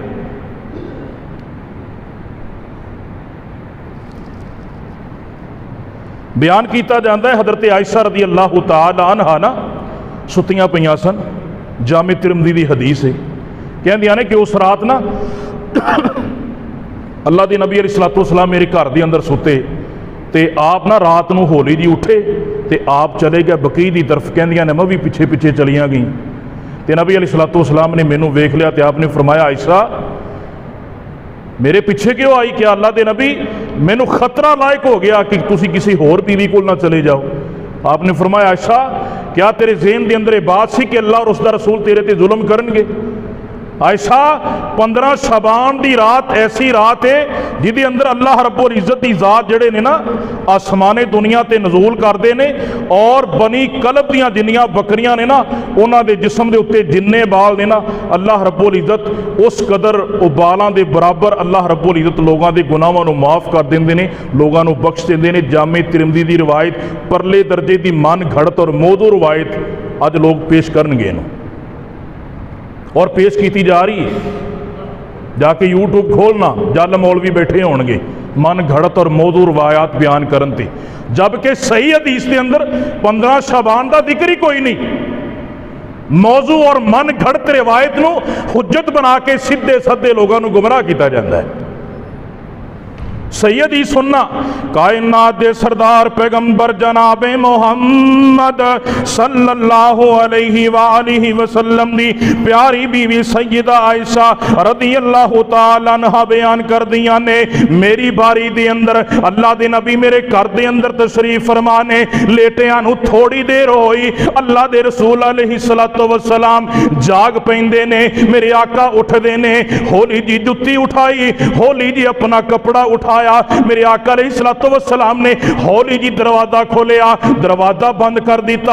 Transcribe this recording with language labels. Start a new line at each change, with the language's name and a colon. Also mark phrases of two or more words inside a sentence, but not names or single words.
Punjabi: بیان کیتا جاندہ ہے حضرت عائشہ رضی اللہ تعالی عنہ نا ستیاں پیاں سن، جامع ترمذی دی حدیث ہے، کہندیاں نے کہ اس رات نا اللہ دے نبی علیہ الصلوۃ والسلام میرے گھر دے اندر ستے، تے آپ نا رات نو ہولی جی اٹھے تے آپ چلے گئے بقیع دی طرف، کہندیاں نے میں بھی پیچھے پیچھے چلیاں گئیں، تے نبی علیہ الصلوۃ والسلام نے مینوں ویکھ لیا تے آپ نے فرمایا عائشہ میرے پیچھے کیوں آئی؟ کیا اللہ دے نبی مینوں خطرہ لائق ہو گیا کہ تسی کسی اور بیوی کو نہ چلے جاؤ؟ آپ نے فرمایا عائشہ کیا تیرے ذہن دے اندر یہ بات سی کہ اللہ اور اس دا رسول تیرے تے ظلم کرن گے؟ عائشہ 15 شعبان دی رات ایسی رات ہے جدی اندر اللہ رب العزت دی ذات جڑے نے نا آسمان دنیا تے نزول کردے نے، اور بنی کلب دیاں جنیاں بکریاں نے نا انہاں دے جسم دے اتے جننے بال نے نا اللہ رب العزت اس قدر او بالاں دے برابر اللہ رب العزت لوگاں دے گناہاں نو معاف کر دیندے نے، لوگاں نو بخش دیندے نے۔ جامع ترمذی دی روایت پرلے درجے دی من گھڑت اور موضوع روایت اج لوگ پیش کرن گے نو، اور پیش کیتی جا رہی ہے، جا کے یوٹیوب کھولنا جل مولوی بیٹھے ہون گے من گھڑت اور موضوع روایات بیان کرن تے، جبکہ صحیح حدیث کے اندر 15 شعبان دا ذکر ہی کوئی نہیں۔ موضوع اور من گھڑت روایت نو حجت بنا کے سیدھے سادے لوگاں نو گمراہ کیتا جاندا ہے۔ سیدی سننا کائنات دے سردار پیغمبر جناب محمد صلی اللہ علیہ وآلہ وسلم دی پیاری بیوی سیدہ عائشہ رضی اللہ تعالی عنہ بیان کر دیاں نے، میری باری دے اندر اللہ دے نبی میرے گھر دے اندر تشریف فرمانے لیٹیاں نو تھوڑی دیر ہوئی، اللہ دے رسول علیہ السلام جاگ پیندے نے، میرے آقا اٹھ دے نے، ہولی جی جتی اٹھائی، ہولی جی اپنا کپڑا اٹھایا، میرے آقا علیہ الصلوۃ والسلام نے ہولی جی دروازہ کھولیا، دروازہ بند کر دیتا۔